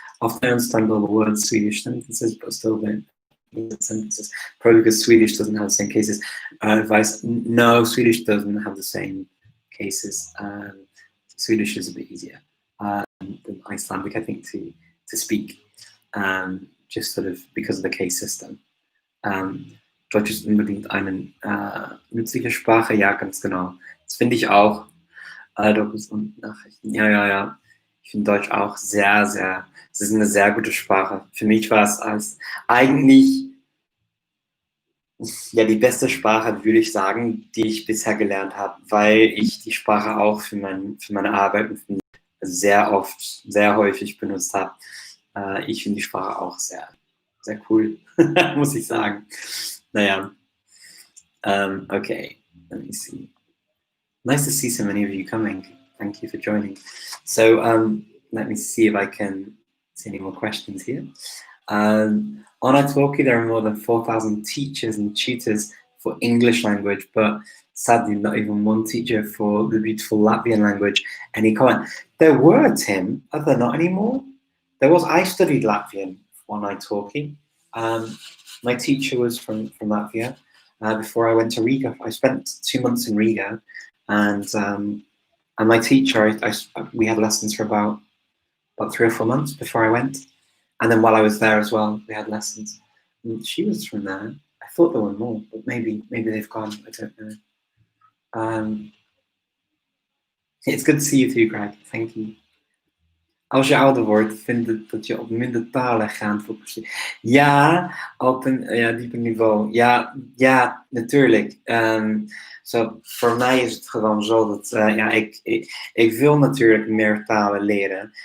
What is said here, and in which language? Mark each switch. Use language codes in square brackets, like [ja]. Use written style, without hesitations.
[en] Often I understand all the words Swedish sentences, but still don't sentences. Probably because Swedish doesn't have the same cases. Advice: no, Swedish doesn't have the same cases. Swedish is a bit easier than Icelandic, I think, to speak, just sort of because of the case system. [de] Deutsch ist unbedingt eine nützliche Sprache, ja, ganz genau. Das finde ich auch. Dokus und Nachrichten, ja. Ich finde Deutsch auch sehr, sehr, es ist eine sehr gute Sprache. Für mich war es als eigentlich ja die beste Sprache, würde ich sagen, die ich bisher gelernt habe, weil ich die Sprache auch für meine Arbeit sehr oft, sehr häufig benutzt habe. Ich finde die Sprache auch sehr, sehr cool, muss ich sagen. [en] Naja. Okay, let me see. Nice to see so many of you coming. Thank you for joining. So let me see if I can see any more questions here. On italki, there are more than 4,000 teachers and tutors for English language, but sadly not even one teacher for the beautiful Latvian language. Any comment? There were, Tim, are there not anymore? There was, I studied Latvian on italki. My teacher was from Latvia. Before I went to Riga, I spent 2 months in Riga, and my teacher, we had lessons for about 3 or 4 months before I went, and then while I was there as well, we had lessons. And she was from there. I thought there were more, but maybe they've gone. I don't know. It's good to see you too, Greg. Thank you. [nl] Als je ouder wordt, vind ik dat je op minder talen gaat focussen. Ja, op een dieper niveau. Ja, natuurlijk. Voor mij is het gewoon zo dat ik wil natuurlijk meer talen leren.